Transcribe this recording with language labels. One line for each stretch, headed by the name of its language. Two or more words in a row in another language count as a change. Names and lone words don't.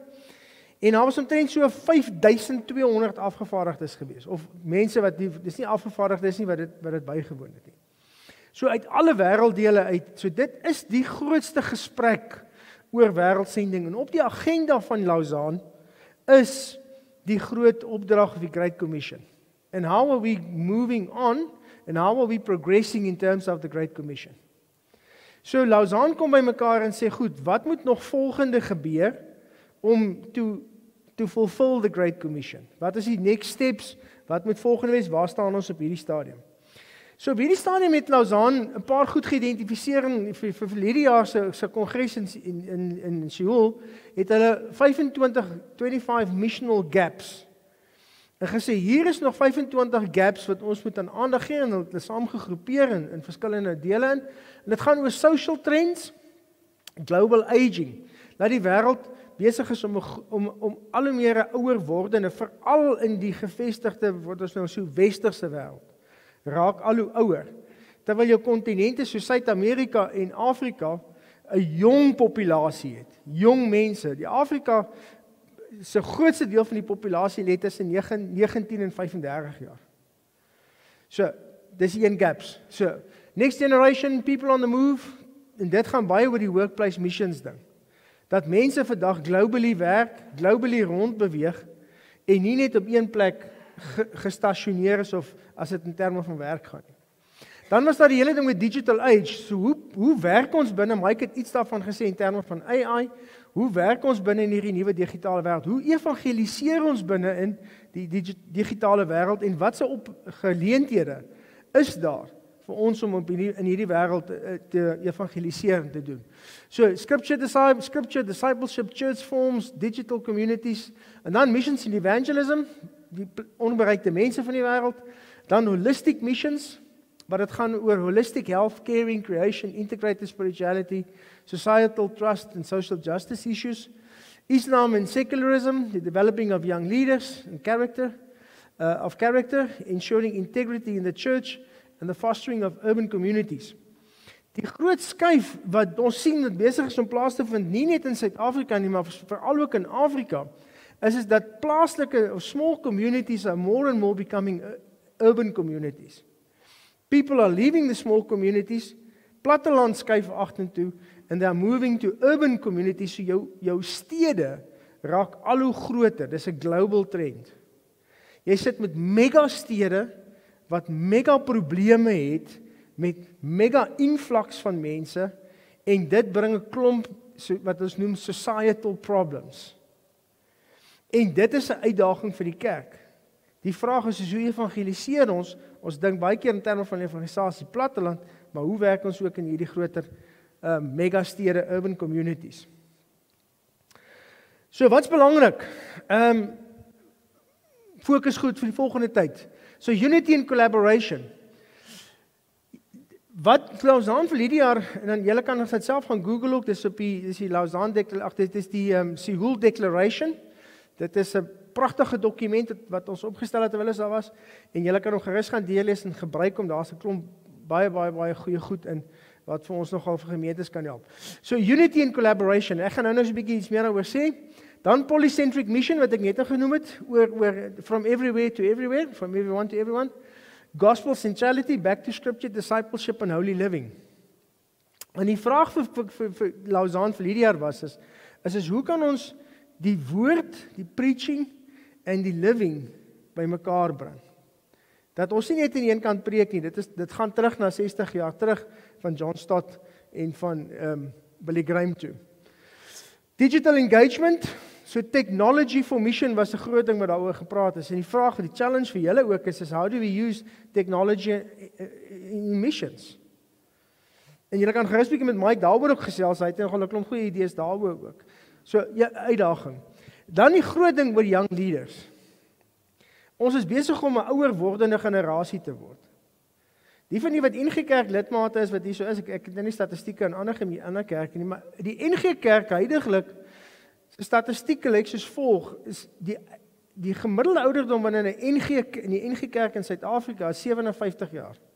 Afrikaans: En daar was omtrent so 5200 afgevaardigdes gewees of mense wat dis nie afgevaardigdes nie wat dit bygewoon het nie. So uit alle wêrelddele uit. So dit is die grootste gesprek oor wêreldsending en op die agenda van Lausanne is die groot opdrag of die Great Commission.
English: And how are we moving on and how are we progressing in terms of the Great Commission?
Afrikaans: So Lausanne kom by mekaar en sê goed, wat moet nog volgende gebeur om
English: to fulfill the Great Commission?
Afrikaans: Wat is die
English: next steps?
Afrikaans: Wat moet volgende wees? Waar staan ons op hierdie stadium? So op hierdie stadium het Lausanne 'n paar goed geïdentifiseer vir hierdie jaar se kongres in Seoul het hulle 25
English: missional gaps.
Afrikaans: En gesê hier is nog 25 gaps wat ons moet aan aandag gee en hulle het saamgegroepeer in verskillende dele in. En dit gaan oor
English: social trends, global aging.
Afrikaans: Dat die wêreld besig is om al hoe meer 'n ouer wordende, veral in die gevestigde wat ons nou so westerse wêreld raak al hoe ouer. Terwyl jou kontinente so Suid-Amerika en Afrika 'n jong populasie het. Jong mense. Die Afrika se grootste deel van die populasie lê tussen 19 en 35 jaar. So, dis een gaps. So,
English: next generation people on the move
Afrikaans: en dit gaan baie oor die
English: workplace missions
Afrikaans: ding. Dat mense vandag globally werk, globally rondbeweeg en nie net op een plek gestasioneer is of as dit in terme van werk gaan nie. Dan was daar die hele ding met
English: digital age.
Afrikaans: So hoe werk ons binne? Mike het iets daarvan gesê in terme van AI. hoe werk ons binne in hierdie nuwe digitale wêreld? Hoe evangeliseer ons binne in die digitale wêreld en watse geleenthede is daar vir ons om in hierdie wêreld te evangeliseer en te doen?
English: So scripture, discipleship, church forms, digital communities,
Afrikaans: en dan
English: missions and evangelism,
Afrikaans: die onbereikte mense van die wêreld, dan
English: holistic missions,
Afrikaans: maar dit gaan oor
English: holistic health, caring, creation, integrated spirituality, societal trust and social justice issues, Islam and secularism, the developing of young leaders and character, ensuring integrity in the church, and the fostering of urban communities.
Afrikaans: Die groot skuif wat ons sien dat besig is om plaas te vind, nie net in Suid-Afrika nie, maar veral ook in Afrika, is dat plaaslike of
English: small communities are more and more becoming urban communities. People are leaving the small communities,
Afrikaans: platteland skuif agtertoe,
English: and they are moving to urban communities,
Afrikaans: so jou stede raak al hoe groter. Dis 'n global trend. Jy sit met mega stede wat mega probleme het met mega influx van mense, en dit bring 'n klomp wat ons noem
English: societal problems.
Afrikaans: En dit is 'n uitdaging vir die kerk. Die vraag is hoe evangeliseer ons? Ons dink baie keer in terme van evangelisasie platteland, maar hoe werk ons ook in hierdie groter megastede,
English: urban communities?
Afrikaans: So wat's belangrik? Fokus goed vir die volgende tyd.
English: So unity and collaboration.
Afrikaans: Wat Lausanne vir hierdie jaar, en dan julle kan dit self gaan Google ook, dis die Lausanne dit is die Seoul Declaration. Dit is 'n pragtige dokument wat ons opgestel het terwyl ons daar was, en julle kan hom gerus gaan deurlees en gebruik om, daar's 'n klomp baie goeie goed in wat vir ons nogal vir gemeentes kan help.
English: So unity and collaboration.
Afrikaans: Ek gaan nou so 'n bietjie iets meer daaroor sê.
English: Dan polycentric mission
Afrikaans: wat ek net genoem het, oor
English: from everywhere to everywhere, from everyone to everyone. Gospel centrality, back to scripture, discipleship and holy living.
Afrikaans: En die vraag vir Lausanne vir hierdie jaar was is hoe kan ons die woord, die preaching en die living by mekaar bring? Dat ons nie net aan die een kant preek nie, dit gaan terug na 60 jaar terug van John Stott en van Billy Graham toe.
English: Digital engagement, so technology for mission
Afrikaans: was 'n groot ding wat daaroor gepraat is. En die vraag, die challenge vir julle ook is
English: how do we use technology in missions?
Afrikaans: En julle kan gerus bietjie met Mike daaroor ook gesels, hy het nogal 'n klomp goeie idees daaroor ook. So, ja, uitdaging. Dan die groot ding oor young leaders. Ons is besig om 'n ouer wordende generasie te word. Die van die wat NG Kerk lidmate is, wat hier so is, ek het nou nie statistieke in ander kerke nie, maar die NG Kerk huidiglik, se statistieke lyk soos volg, is die gemiddelde ouderdom in die NG Kerk in Suid-Afrika is 57 jaar.